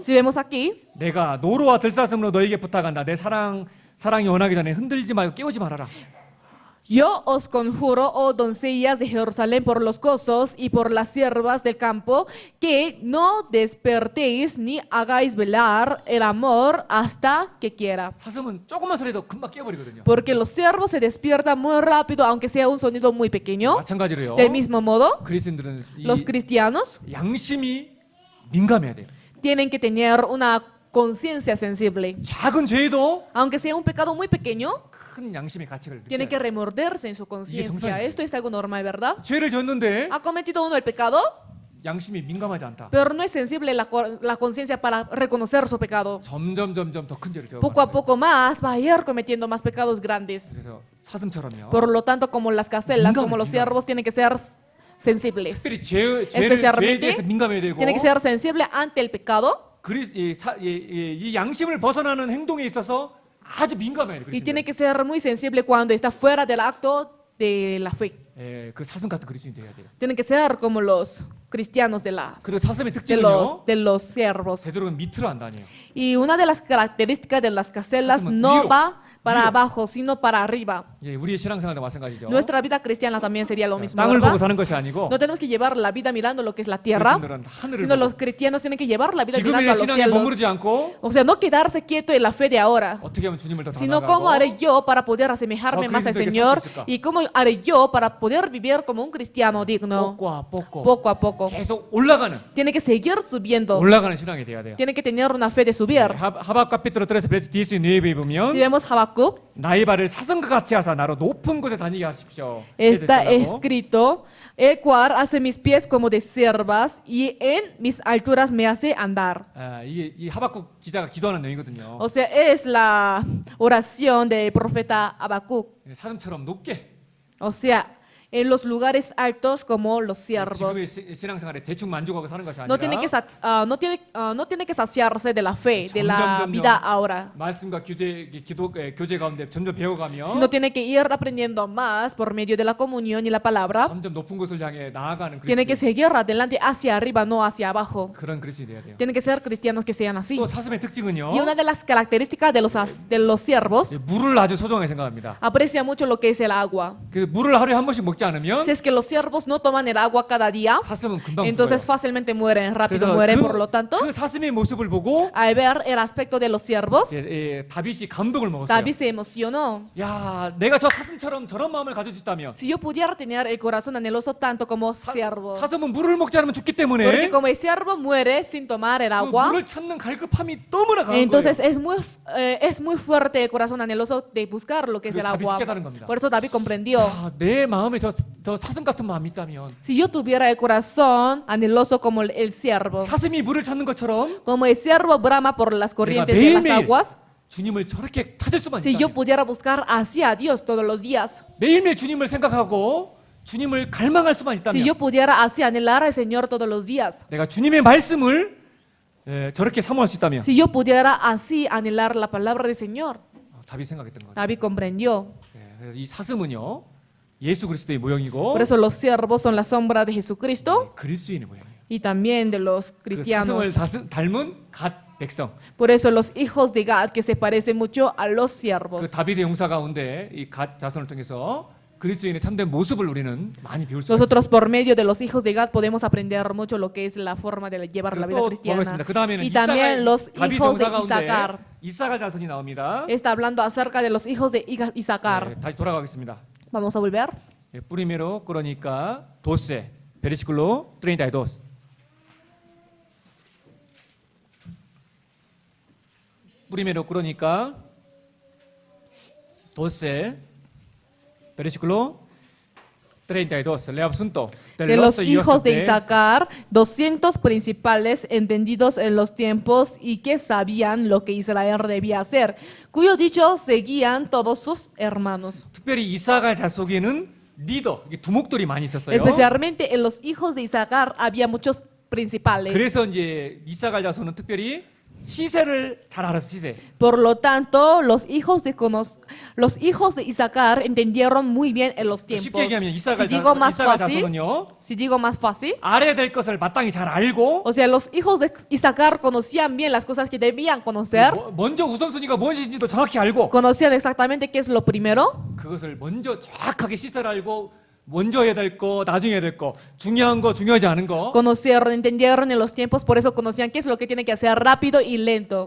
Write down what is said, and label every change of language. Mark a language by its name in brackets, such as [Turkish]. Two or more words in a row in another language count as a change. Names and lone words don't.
[Spanish] Si vemos aquí, [Korean] 내가 노루와 들사슴으로 너에게 부탁한다. 내 사랑이 원하기 전에 흔들지 말고 깨우지 말아라. [Spanish] yo os conjuro, oh doncellas de Jerusalén, por los gozos y por las siervas del campo, que no despertéis ni hagáis velar el amor hasta que quiera. [Korean] 사슴은 조금만 소리도 금방 깨버리거든요. [Spanish] Porque los siervos se despiertan muy rápido, aunque sea un sonido muy pequeño. [Korean] 마찬가지로요. [Spanish] Del mismo modo, [Korean] 그리스도인들은 이 [Spanish] los cristianos [Korean] 양심이 민감해야 돼요. [Spanish] tienen que tener una conciencia sensible. [Korean] 작은 죄도 [Spanish] Aunque sea un pecado muy pequeño, [Korean] 큰 양심의 가책을 [Spanish] tienen que [Korean] 느껴요. [Spanish] remorderse en su conciencia. [Korean] 정상이에요. [Spanish] Esto es algo normal, ¿verdad? [Korean] 죄를 졌는데 [Spanish] Ha cometido uno el pecado, [Korean] 양심이 민감하지 않다. [Spanish] pero no es sensible la conciencia para reconocer su pecado. [Korean] 점점 더 큰 죄를 져요. [Spanish] Poco a poco más va a ir cometiendo más pecados grandes. [Korean] 그래서 사슴처럼요. [Spanish] Por lo tanto, como las gacelas, [Korean] 민감해, [Spanish] como los [Korean] 민감해. [Spanish] siervos, tienen que ser sensibles. [Korean] 특별히 죄에 [Spanish] Especialmente, [Korean] 대해서 민감해야 되고 [Spanish] tienen que ser sensibles ante el pecado [Korean] 이 양심을 벗어나는 행동에 있어서 아주 민감해요. [Spanish] y tiene [Korean] 그리스도인들. [Spanish] que ser muy sensible cuando está fuera del acto de la fe. [Korean] 예, 그 사슴 같은 그리스도인이 돼야 돼요. [Spanish] Tienen que ser como los cristianos [Korean] 그리고 사슴의 [Spanish] de [Korean] 특징은요. [Spanish] los siervos. [Korean] 베드로는 밑으로 안 다녀요. [Spanish] Y una de las características de las gacelas [Korean] 사슴은 [Spanish] no [Korean] 위로, [Spanish] va para [Korean] 위로. [Spanish] abajo, sino para arriba. [Korean] 예, 우리의 신앙생활도 마찬가지죠. [Spanish] Nuestra vida cristiana también sería lo mismo, [Korean] 땅을 보고 [Spanish] ¿verdad? [Korean] 사는 것이 아니고 [Spanish] No tenemos que llevar la vida mirando lo que es la tierra, [Korean] 그리스도인들은 하늘을 [Spanish] sino [Korean] 보고 [Spanish] los cristianos tienen que llevar la vida mirando a [Korean] 지금의 [Spanish] los [Korean] 신앙에 [Spanish] cielos. [Korean] 머무르지 않고 [Spanish] O sea, no quedarse quieto en la fe de ahora, [Korean] 어떻게 하면 주님을 더 [Spanish] sino cómo haré [Korean] 닮아가고 [Spanish] yo para poder asemejarme [Korean] 더 [Spanish] más al [Korean] 그리스도에게 [Spanish] Señor [Korean] 살수 있을까? [Spanish] y cómo haré yo para poder vivir como un cristiano digno, [Korean] 뽑고 [Spanish] poco a poco. [Korean] 계속 올라가는 [Spanish] Tiene que seguir subiendo, [Korean] 올라가는 신앙이 돼야 돼요. [Spanish] tiene que tener una fe de subir. [Korean] 하박 [Spanish] capítulo 3 versí [Korean] 19에 보면 [Spanish] Si vemos Habacuc, [Korean] 나의 발을 사슴과 같이 하사 나로 높은 곳에 다니게 하십시오. [Spanish] está [Korean] 이렇게 됐더라고. [Spanish] escrito, el cual hace mis pies como de ciervas y en mis alturas me hace andar. [Korean] 이게 이 하박국 기자가 기도하는 내용이거든요. [Spanish] O sea, es la oración del profeta Habacuc. [Korean] 사슴처럼 높게 [Spanish] O sea, en los lugares altos como los siervos. [Korean] 지금의 신앙생활에 대충 만족하고 사는 것이 아니라 [Spanish] No tiene que saciarse de la fe, de la [Korean] 점점점점 [Spanish] vida ahora, [Korean] 말씀과 교제 가운데 점점 배워가며 [Spanish] sino tiene que ir aprendiendo más por medio de la comunión y la palabra. [Korean] 점점 높은 곳을 향해 나아가는 [Spanish] Tiene que [Korean] 그리스도 [Spanish] seguir adelante hacia arriba, no hacia abajo. [Korean] 그런 그리스도인이 돼야 돼요. [Spanish] Tienen que ser cristianos que sean así. [Korean] 또 사슴의 특징은요. [Spanish] Y una de las características de los siervos [Korean] 물을 아주 소중하게 생각합니다. [Spanish] aprecia mucho lo que es el agua. [Korean] 그 물을 하루에 한 번씩 먹지 않으면 [Spanish] Si es que los siervos no toman el agua cada día, [Korean] 사슴은 금방 [Spanish] entonces [Korean] 죽어요. [Spanish] fácilmente mueren, rápido [Korean] 그래서 [Spanish] mueren. Por lo tanto, [Korean] 그 사슴의 모습을 보고 [Spanish] al ver el aspecto de los siervos, [Korean] 다윗이 감동을 먹었어요. [Spanish] David se emocionó. [Korean] 야, 내가 저 사슴처럼 저런 마음을 가질 수 있다면 [Spanish] Si yo pudiera tener el corazón anheloso tanto como siervo, [Korean] 사슴은 물을 먹지 않으면 죽기 때문에 [Spanish] porque como el siervo muere sin tomar el [Korean] 그 [Spanish] agua, [Korean] 물을 찾는 갈급함이 너무나 강한 [Spanish] entonces [Korean] 거예요. [Spanish] es muy fuerte el corazón anheloso de buscar lo que es el [Korean] 그래서 다윗이 [Spanish] agua. [Korean] 깨달은 겁니다. [Spanish] Por eso David comprendió. [Korean] 야, 내 마음에 저 사슴 같은 마음이 있다면 [Spanish] Si yo tuviera el corazón anheloso como el siervo, [Korean] 사슴이 물을 찾는 것처럼 [Spanish] como el siervo brama por las corrientes de las [Korean] 매일매일 [Spanish] aguas, [Korean] 주님을 저렇게 찾을 수만 [Spanish] si yo [Korean] 있다면 [Spanish] pudiera buscar hacia Dios todos los días, [Korean] 매일매일 주님을 생각하고 주님을 갈망할 수만 [Spanish] si [Korean] 있다면 [Spanish] yo pudiera así anhelar al Señor todos los días, [Korean] 내가 주님의 말씀을 저렇게 사모할 수 있다면 [Spanish] si yo pudiera así anhelar la palabra del Señor, [Korean] 답이 생각했던 거죠. [Spanish] David comprendió. [Korean] 그래서 이 사슴은요 예수 그리스도의 모형이고 [Spanish] Por eso los siervos son la sombra de Jesucristo [Korean] 그리스도인의 모형이에요. [Spanish] y también de los [Korean] 그 사슴을 [Spanish] cristianos. [Korean] 닮은 갓 백성. [Spanish] Por eso los hijos de Gad que se parecen mucho a los [Korean] 그 [Spanish] siervos. [Korean] 다윗의 용사 가운데 이 갓 자손을 통해서 그리스도인의 참된 모습을 우리는 많이 배울 수 있습니다. [Spanish] Nosotros por medio de los hijos de Gad podemos aprender mucho lo que es la forma de llevar la vida cristiana. [Korean] 그 다음에는 [Spanish] Y también los [Korean] 다윗의 [Spanish] hijos de [Korean] 용사 가운데 [Spanish] Isaacar. [Korean] 이사갈 자손이 나옵니다. [Spanish] Está hablando acerca de los hijos de Isaacar. [Korean] 다시 돌아가겠습니다. [Spanish] Vamos a volver. primero 그러니까 doce versículo 32. 프리메로 그러니까 12, versículo 32. Le asunto De los hijos de Isaacar, 200 principales entendidos en los tiempos y que sabían lo que Israel debía hacer, cuyo dicho seguían todos sus hermanos. [Korean] 특별히 이사갈 자손에는 리더, 이게 두목들이 많이 있었어요. [Spanish] Especialmente en los hijos de Isaacar había muchos principales. [Korean] 그래서 이제 이사갈 자손은 특별히 시세를 잘 알았어, 시세. [Spanish] Por lo tanto, los hijos de Isaacar entendieron muy bien en los tiempos. [Korean] 쉽게 얘기하면 [Spanish] Si [Korean] 이사갈 [Spanish] digo más [Korean] 이사갈 [Spanish] fácil, [Korean] 자손은요. [Spanish] si digo más fácil, [Korean] 알아야 될 것을 마땅히 잘 알고 [Spanish] o sea, los hijos de Isaacar conocían bien las cosas que debían conocer, [Korean] 먼저 우선순위가 무엇인지도 정확히 알고 [Spanish] conocían exactamente qué es lo primero, [Korean] 그것을 먼저 정확하게 시세를 알고 먼저 해야 될 거, 나중에 해야 될 거, 중요한 거, 중요하지 않은 거 [Spanish] conocieron, entendieron en los tiempos, por eso conocían qué es lo que tiene que hacer rápido y lento.